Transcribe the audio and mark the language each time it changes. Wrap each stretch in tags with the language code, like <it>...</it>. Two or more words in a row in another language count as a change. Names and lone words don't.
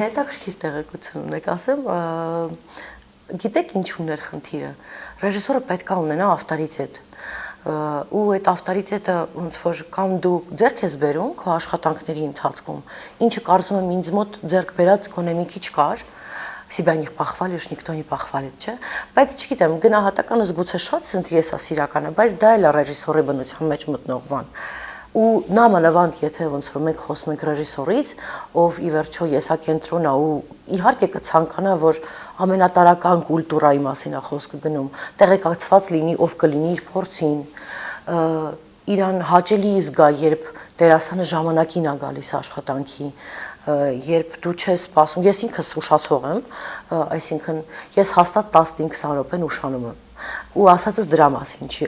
<hy>Հետաքրքիր տեղեկություն ունեք, ասեմ, գիտեք ինչու՞ն էր խնդիրը։ Ռեժիսորը պետք է ունենա ավտորիտետ։ Ու այդ ավտորիտետը ոնց որ կամ դու ձեռք ես բերում քո աշխատանքների ընթացքում, ինչը կարծում եմ ինձ մոտ ձեռք բերած գոնե մի քիչ կար,</hy> <ru>себя не похвалишь, никто не похвалит,</ru> <hy>չէ՞։ Բայց չգիտեմ, գնահատականս գուցե շատ ցած ես է սիրականը, բայց դա էլ է ռեժիսորի բնության մեջ մտնող բան։ Ու նամանավանդ եթե ոնց որ մենք խոսում ենք ռեժիսորից, ով ի վերջո եսակենտրոն է ու իհարկե կցանկանա, որ ամենատարական կուլտուրայի մասին է խոսքը գնում, տեղեկացված լինի, ով կլինի իր փորձին, իրան հաճելի զգա, երբ դերասանը ժամանակին է գալիս աշխատանքի, երբ դու չես սպասում, ես ինքս ուշացող եմ, այսինքն ես հաստատ 15-20 րոպեն ուշանում եմ։ Ու ասածս դրա մասին չի,</hy>